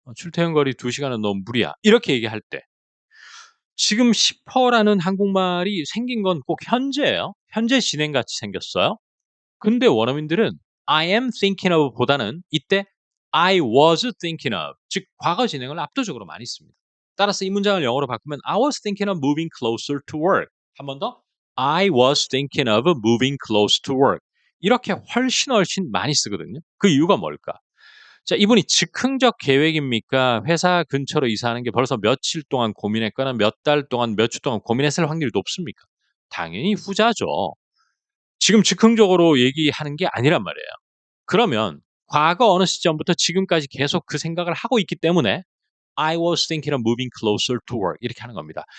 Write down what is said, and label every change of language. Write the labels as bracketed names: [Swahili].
[Korean] 출퇴근 거리 2시간은 너무 무리야. 이렇게 얘기할 때 지금 싶어라는 한국말이 생긴 건 꼭 현재예요. 현재 진행같이 생겼어요. 근데 원어민들은 [English] I am thinking of [Korean] 보다는 이때 [English] I was thinking of [Korean] 즉 과거 진행을 압도적으로 많이 씁니다. 따라서 이 문장을 영어로 바꾸면 [English] I was thinking of moving closer to work. [Korean] 한 번 더 [English] I was thinking of moving close to work. [Korean] 이렇게 훨씬 많이 쓰거든요. 그 이유가 뭘까? 자, 이분이 즉흥적 계획입니까? 회사 근처로 이사하는 게 벌써 며칠 동안 고민했거나 몇 달 동안 몇 주 동안 고민했을 확률이 높습니까? 당연히 후자죠. 지금 즉흥적으로 얘기하는 게 아니란 말이에요. 그러면 과거 어느 시점부터 지금까지 계속 그 생각을 하고 있기 때문에 [English] I was thinking of moving closer to work [Korean] 이렇게 하는 겁니다.